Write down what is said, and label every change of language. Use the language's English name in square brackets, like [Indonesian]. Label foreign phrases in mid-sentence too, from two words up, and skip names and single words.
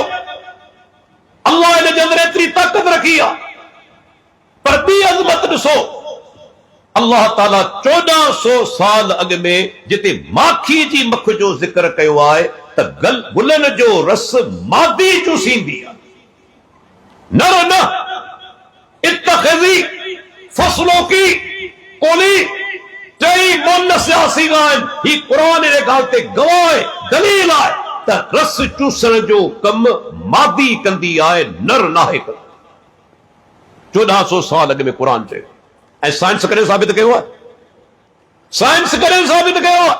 [Sindhi] अल्लाह इन जे अंदर एतिरी ताक़त रखी आहे। पर ॿी अज़मत ॾिसो, अल्लाह ताला 1400 साल अॻु में जिते माखी जी मख जो ज़िक्र कयो आहे त गुलनि जो रस मादी चूसींदी आहे, नर न इत्तखिज़ी फसलों की कोली टई मुअन्नस आसीग आहिनि। ही क़ुरान जे ॻाल्हि ते गवाह आहे, दलील आहे त रस चूसण जो कम मादी कंदी आहे, नर नाहे कंदो। 1400 साल अॻु में क़ुरान चयो। ऐं साइंस करे साबित कयो आहे, साइंस करे साबित कयो आहे।